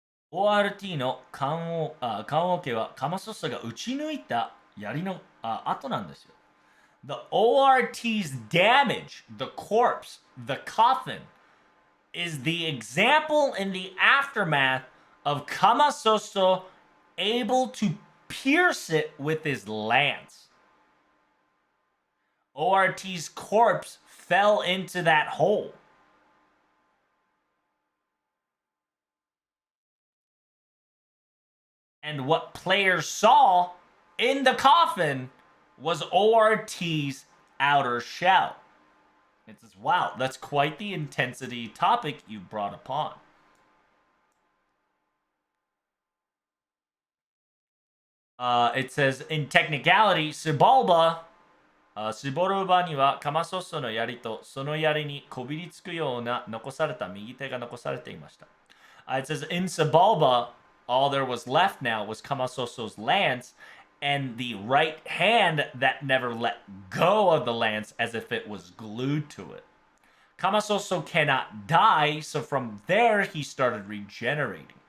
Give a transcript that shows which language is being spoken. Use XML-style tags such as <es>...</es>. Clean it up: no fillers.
<ja>ORT の棺桶はカマソッサが撃ち抜いた槍の跡なんですよ。</ja> <en>The ORT's damage, the corpse, the coffin, is the example in the aftermath of Kamasoso able to pierce it with his lance. ORT's corpse fell into that hole. And what players saw in the coffin was ORT's outer shell. It says, wow, that's quite the intensity topic you brought upon. It says, in technicality, Sibalba,</en> <ja>Siboruba にはカマソッソの槍とその槍にこびりつくような残された右手が残されていました。</ja> <en>It says, in Sibalba, all there was left now was Kamasoso's lance and the right hand that never let go of the lance as if it was glued to it. Kamasoso cannot die, so from there he started regenerating.</en>